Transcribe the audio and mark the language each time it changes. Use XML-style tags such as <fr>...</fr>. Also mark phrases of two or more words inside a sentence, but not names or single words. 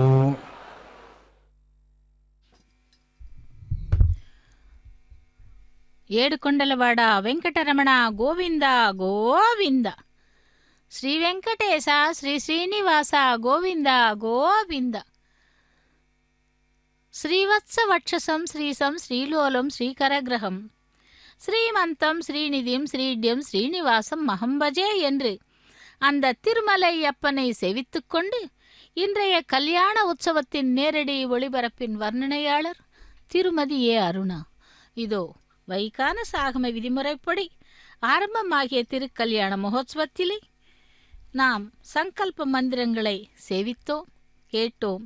<te>ఏడుకొండలవాడ వెంకటరమణ గోవింద గోవింద. శ్రీ వెంకటేశ శ్రీ శ్రీనివాస గోవింద గోవింద.</te> <sa>శ్రీవత్సవక్షసం శ్రీసం శ్రీలోలం శ్రీకరగ్రహం ஸ்ரீமந்தம் ஸ்ரீநிதியும் ஸ்ரீட்யம் ஸ்ரீனிவாசம் மகம்பஜே</sa> <ta>என்று அந்த திருமலையப்பனை செவித்துக்கொண்டு இன்றைய கல்யாண உற்சவத்தின் நேரடி ஒளிபரப்பின் வர்ணனையாளர் திருமதி ஏ அருணா. இதோ வைகான சாகம விதிமுறைப்படி ஆரம்பமாகிய திருக்கல்யாண மகோத்சவத்திலே நாம் சங்கல்ப மந்திரங்களை சேவித்தோம், கேட்டோம்.</ta>